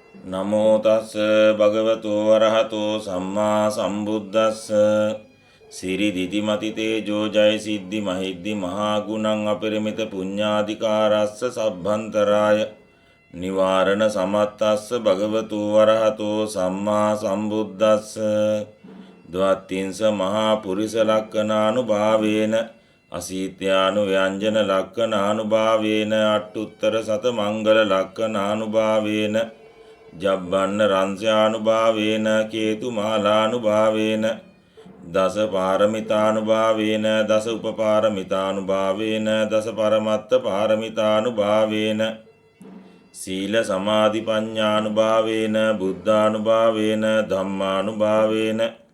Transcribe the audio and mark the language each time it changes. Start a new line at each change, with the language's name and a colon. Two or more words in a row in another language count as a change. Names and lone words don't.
Pali: නමෝ තස් භගවතෝ වරහතෝ සම්මා සම්බුද්දස්ස සිරි දිදිමති තේජෝ ජය සිද්ධි මහිද්දි මහා ගුණං අපරිමිත පුඤ්ඤාධිකාරස්ස සබ්බන්තරාය නිවාරණ සමත්තස්ස භගවතෝ වරහතෝ සම්මා සම්බුද්දස්ස ද්වත්තිංස මහා පුරිස ලක්ඛනානුභාවේන අසීත්‍යානු ව්‍යංජන ලක්ඛනානුභාවේන අට්ඨුත්තර සත මංගල ලක්ඛනානුභාවේන ජබ්බන්න රංස්‍යානුභාවේන කේතු මාලානුභාවේන දස පාරමිතානුභාවේන දස උපපාරමිතානුභාවේන දස පරමත්ත පාරමිතානුභාවේන සීල සමාධි ප්‍රඥානුභාවේන බුද්ධානුභාවේන ධම්මානුභාවේන